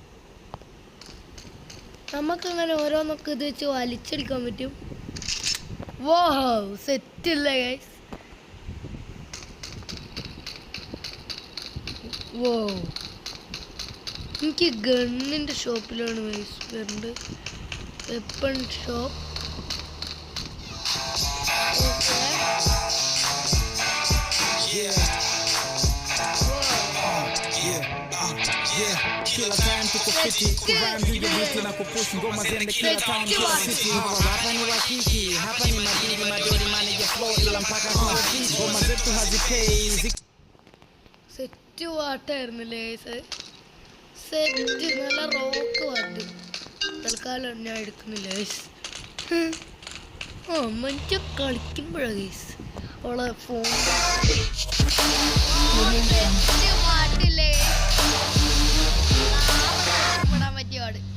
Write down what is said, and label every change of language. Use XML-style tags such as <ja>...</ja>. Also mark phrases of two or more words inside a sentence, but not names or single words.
<ml>നമുക്കങ്ങനെ ഓരോന്നൊക്കെ ഇത് വെച്ച് വലിച്ചെടുക്കാൻ പറ്റും. വോ, സെറ്റ് ഇല്ലേ ഗൈസ്? വോ, എനിക്ക് ഗണ്ണിൻ്റെ ഷോപ്പിലാണ് വരേണ്ടത്.</ml> <en>weapon shop.</en> <sw>Kila time tuko fiti kuram juu ya biti na kupush ngoma zende kila time kila city. Hapa ni wakiki, hapa ni madini madori</sw> <en>manager flow</en> <sw>ila mpaka kwa city. Ngoma zetu hazipei.</sw> <ml>സെറ്റ് പാട്ടായിരുന്നില്ലേ സെറ്റ്, നല്ല റോക്ക് പാട്ട്. തൽക്കാലം ഞാൻ എടുക്കുന്നില്ല ഗൈസ്. മറ്റേ കളിക്കുമ്പോഴാണ് ഗൈസ് അവളെ ഫോൺ പാട്ടില്ലേ പെടാൻ പറ്റിയ പാട്.</ml>